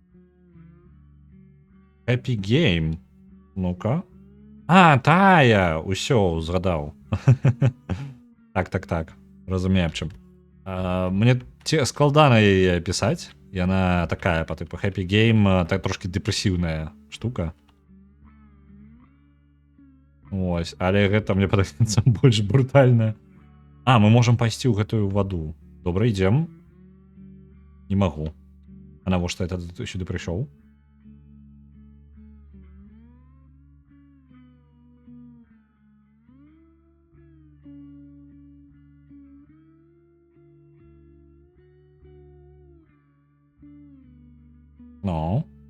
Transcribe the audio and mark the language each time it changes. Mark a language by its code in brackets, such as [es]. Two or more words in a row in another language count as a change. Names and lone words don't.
[be] Happy Game. Ну-ка. А, тая! Усё, згадаў. Так. Разумею, аб чым. Мне складана яе пісаць. Яна такая, па тыпу Happy Game, так трошки дэпрэсіўная штука. Ось, але гэта мне падаецца больш брутальна. А, мы можам пайсці ў гэтую ваду. Добра, ідзем. Не магу. А навошта я сюды прыйшоў? Ну.